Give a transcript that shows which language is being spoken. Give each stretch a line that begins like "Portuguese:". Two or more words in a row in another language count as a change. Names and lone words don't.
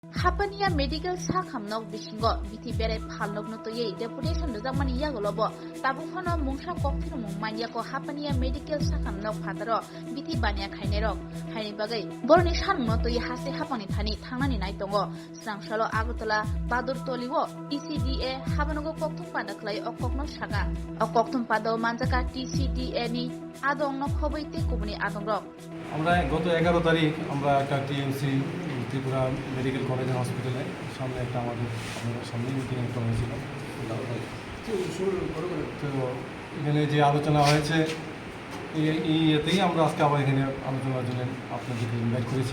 Kok Borok: Hapania medical sakhamnok bisingo bithi bere phalnok no toye deputation Rimani yagolobo tabukhano mungsa Phirokmung Manyakho Hapania medical sakhamnok phataro bithi bania khainero haini bagai borni sanno toye hase hapani thani thangnani nai tongo Swrangchati Agutala Badur toliwo TCDA habanogo kokthum pada khlai okokno saka okokthum pado manjaka TCDA ni adongno khobaite kubuni adongrok
Bangla: আমরা গত 11 তারিখ আমরা একটা টিএমসি ত্রিপুরা মেডিকেল কলেজ এন্ড হসপিটালে সামনে একটা আমাদের সামনে মিটিং একটা হয়েছিল। তো এখানে যে আলোচনা হয়েছে এতেই আমরা আজকে আবার এখানে আলোচনার জন্য আপনাদেরকে ইনভাইট করেছি।